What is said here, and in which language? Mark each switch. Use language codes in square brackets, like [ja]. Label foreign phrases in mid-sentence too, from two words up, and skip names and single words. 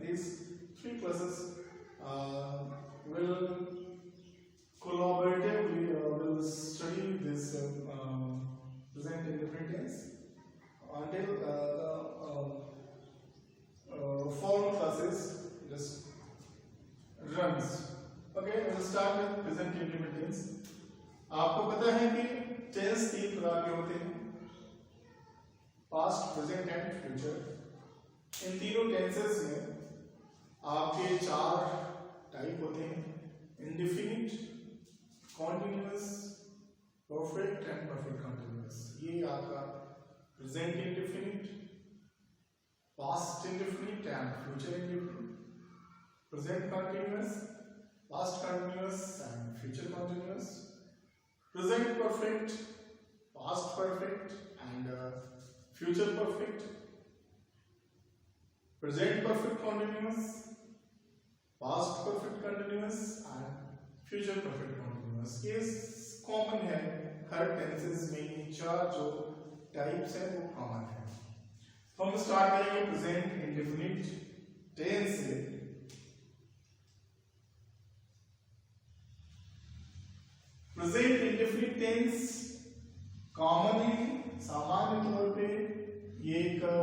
[en] These three classes will collaboratively will study this present indefinite tense until formal classes just runs. Okay, we'll start with present indefinite tense. [hi] आपको पता है कि टेंस तीन प्रकार के होते हैं, [en] past, present and future. [hi] इन तीनों टेंसेस में आपके चार टाइप होते हैं, [en] indefinite, continuous, perfect and perfect continuous. [hi] ये आपका [en] present indefinite, past indefinite and future indefinite, present continuous, past continuous and future continuous, present perfect, past perfect and future perfect, present perfect continuous, past perfect continuous and future perfect continuous। [hi] ये कॉमन है हर टेंसेस में, ये चार जो टाइप्स है वो कॉमन है। तो हम स्टार्ट करेंगे [en] present indefinite tense [hi] से। [en] present indefinite tense commonly, [hi] सामान्य तौर पे ये एक